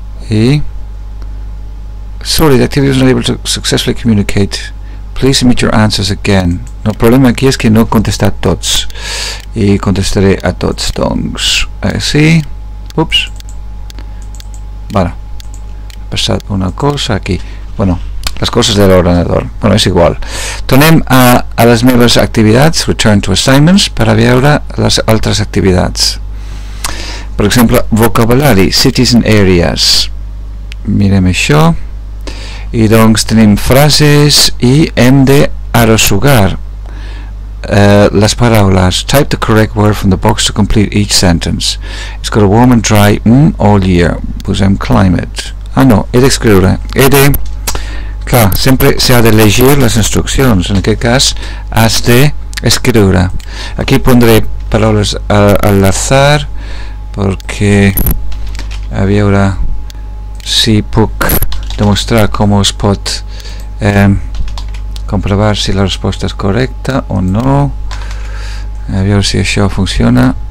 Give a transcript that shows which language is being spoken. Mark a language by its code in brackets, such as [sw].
[en] I sorry, the activity was not able to successfully communicate. Please submit your answers again. [ca] El problema aquí és que no he contestat tots, i contestaré a tots. Doncs, sí. Ups. Bueno, ha passat una cosa aquí. Bueno, les coses de l'ordenador. Bueno, és igual. Tornem a les meves activitats, [en] return to assignments, [ca] per a veure les altres activitats. Per exemple, vocabulari, [en] cities and areas. [ca] Mirem això. I doncs tenim frases i hem de arrossegar les paraules. [en] Type the correct word from the box to complete each sentence. It's got a warm and dry all year. [ca] Posem climate. No, he d'escriure. Clar, sempre s'ha de llegir les instruccions. En aquest cas has d'escriure. Aquí [es] pondré [ca] paraules [es] al azar [ca] perquè a veure si puc demostrar com es pot comprovar si la resposta és correcta o no. A veure si això funciona.